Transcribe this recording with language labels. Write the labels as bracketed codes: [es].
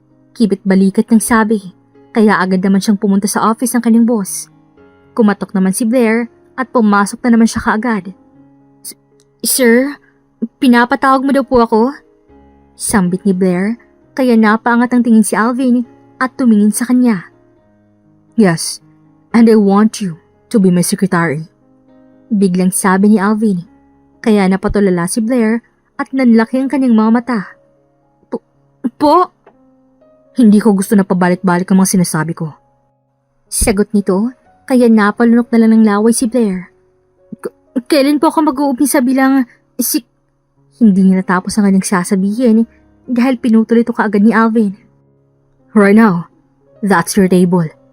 [tl] Kibit balikat ng sabi kaya agad naman siyang pumunta sa office ng kanyang boss. Kumatok naman si Blair at pumasok na naman siya kaagad. Sir, pinapatawag mo daw po ako? Sambit ni Blair kaya napaangat ang tingin si Alvin at tumingin sa kanya. [en] Yes, and I want you to be my secretary. [tl] Biglang sabi ni Alvin kaya napatulala si Blair at nanlaki ang kanyang mga mata. Po? Hindi ko gusto na pabalik-balik ang mga sinasabi ko. Sagot nito kaya napalunok na lang ng laway si Blair. Kailan po ako mag-uumpisa bilang Hindi niya natapos ang kanyang sasabihin dahil pinutol ito kaagad ni Alvin. [en] Right now, that's your table.